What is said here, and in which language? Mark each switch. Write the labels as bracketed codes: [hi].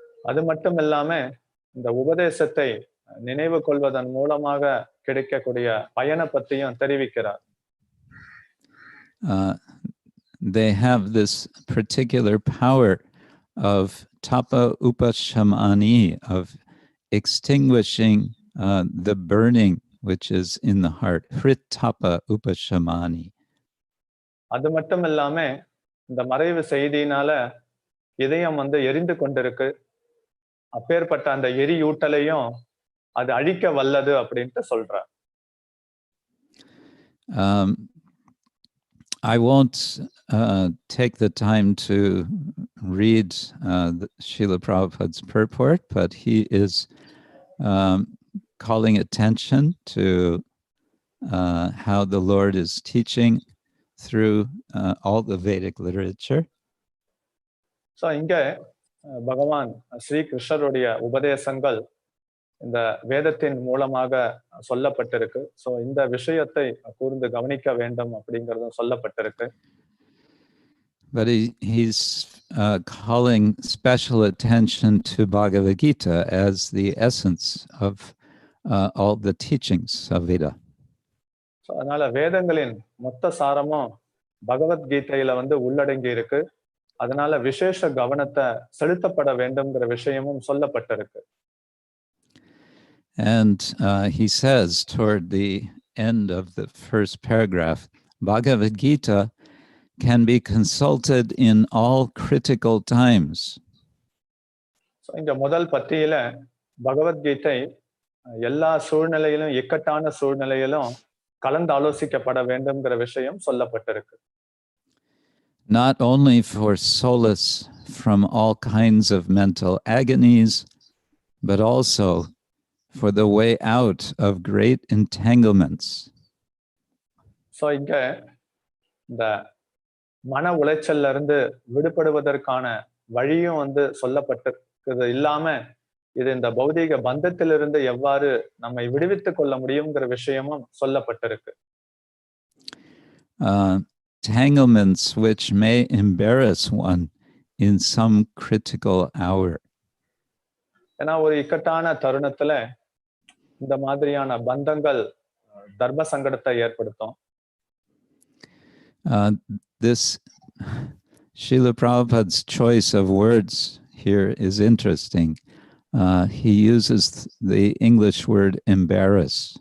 [ta] அது மட்டும் இல்லாம இந்த உபதேசத்தை நினைவு கொள்வதன் மூலமாக கிடைக்கக்கூடிய பயனை பற்றியும் தெரிவிக்கிறார். [en] They have this particular power of tapa upashamani, of extinguishing the burning which is in the heart. [sa] Hrit tapa upashamani. [ta] அது மட்டும் இல்லாம இந்த மறைவு செய்தியினால இதயம் எரிந்து கொண்டிருக்கு. அப்பேற்பட்ட அந்த எரியூட்டலையும் அது அழிக்க வல்லது அப்படின்ட்டு சொல்றார். [en] I won't take the time to read Srila Prabhupada's purport, but he is calling attention to how the Lord is teaching through all the Vedic literature. [ta] So இங்க பகவான் ஸ்ரீ கிருஷ்ணருடைய உபதேசங்கள் இந்த வேதத்தின் மூலமாக சொல்லப்பட்டிருக்கு. சோ இந்த விஷயத்தை கூர்ந்து கவனிக்க வேண்டும் அப்படிங்கறதும் சொல்லப்பட்டிருக்கு. [en] But he's calling special attention to Bhagavad Gita as the essence of all the teachings of Veda. [ta] So அதனால வேதங்களின் மொத்த சாரமும் பகவத்கீதையில உள்ளடங்கி இருக்கு. அதனால விசேஷ கவனத்தை செலுத்தப்பட வேண்டும்ங்கிற விஷயமும் சொல்லப்பட்டிருக்கு. [en] And he says toward the end of the first paragraph, Bhagavad Gita can be consulted in all critical times. [ta] So இந்த முதல் பத்தியில பகவத்கீதை எல்லா சூழ்நிலையிலும் இக்கட்டான சூழ்நிலையிலும் கலந்து ஆலோசிக்கப்பட வேண்டும்ங்கிற விஷயம் சொல்லப்பட்டிருக்கு. [en] Not only for solace from all kinds of mental agonies, but also for the way out of great entanglements. [ta] So இங்க இந்த மன உளைச்சல்ல இருந்து விடுபடுவதற்கான வழியும் வந்து சொல்லப்பட்டிருக்கிறது இல்லாம இது இந்த பௌதீக பந்தத்திலிருந்து எவ்வாறு நம்மை விடுவித்துக் கொள்ள முடியுங்கிற விஷயமும் சொல்லப்பட்டிருக்கு. [en] Entanglements which may embarrass one in some critical hour. [ta] ஏன்னா ஒரு இக்கட்டான தருணத்துல இந்த மாதிரியான பந்தங்கள் தர்ம சங்கடத்தை ஏற்படுத்தும். [en] This Srila Prabhupada's choice of words here is interesting. He uses the English word embarrass.